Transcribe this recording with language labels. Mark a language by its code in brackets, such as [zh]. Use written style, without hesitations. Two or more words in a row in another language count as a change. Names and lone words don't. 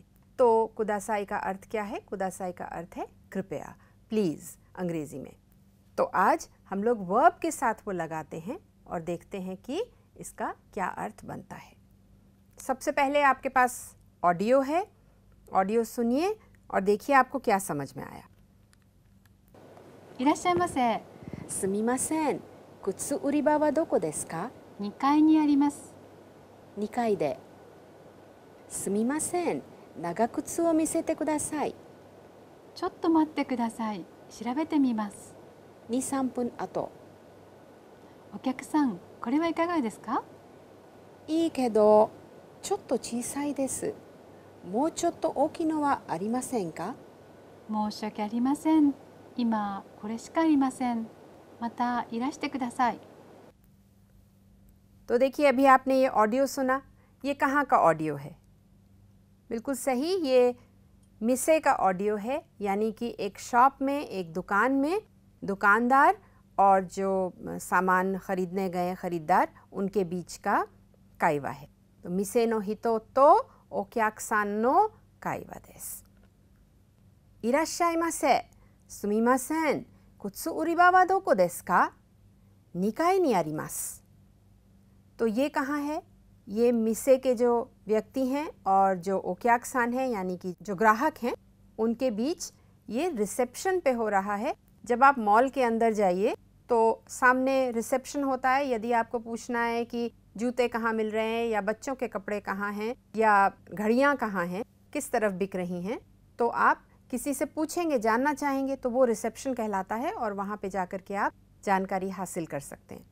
[hi] तो कुदासाई का अर्थ क्या है? कुदासाई का अर्थ है कृपया, प्लीज़ अंग्रेज़ी में। तो आज हम लोग वर्ब के साथ वो लगाते हैं और देखते हैं कि इसका क्या अर्थ बनता है। सबसे पहले आपके पास ऑडियो है, ऑडियो सुनिए और देखिए आपको क्या समझ में आया। [ja] いらっしゃいませ。すみません、靴売り場はどこですか 2階にあります。 2階で。すみません、長靴を見せてください。ちょっと待ってください。調べてみます。 2、3分後。お客さん、これはいかがですか？いいけど、ちょっと小さいです。もうちょっと大きいのはありませんか？申し訳ありません。今これしかありません。またいらしてください。 [hi] तो देखिए, अभी आपने ये ऑडियो सुना, ये कहाँ का ऑडियो है? बिल्कुल सही, ये मिसे का ऑडियो है, यानी कि एक शॉप में, एक दुकान में दुकानदार और जो सामान खरीदने गए खरीदार उनके बीच का काइवा है। [ja] तो 店の人とお客さんの会話です. いらっしゃいませ、すみません、靴売り場はどこですか? 2 階にあります। [hi] तो ये कहाँ है? ये मिसे के जो व्यक्ति हैं और जो ओक्याकसान हैं, यानी कि जो ग्राहक हैं, उनके बीच ये रिसेप्शन पे हो रहा है। जब आप मॉल के अंदर जाइए तो सामने रिसेप्शन होता है। यदि आपको पूछना है कि जूते कहाँ मिल रहे हैं या बच्चों के कपड़े कहाँ हैं या घड़ियाँ कहाँ हैं, किस तरफ बिक रही हैं, तो आप किसी से पूछेंगे, जानना चाहेंगे, तो वो रिसेप्शन कहलाता है और वहाँ पे जाकर के आप जानकारी हासिल कर सकते हैं।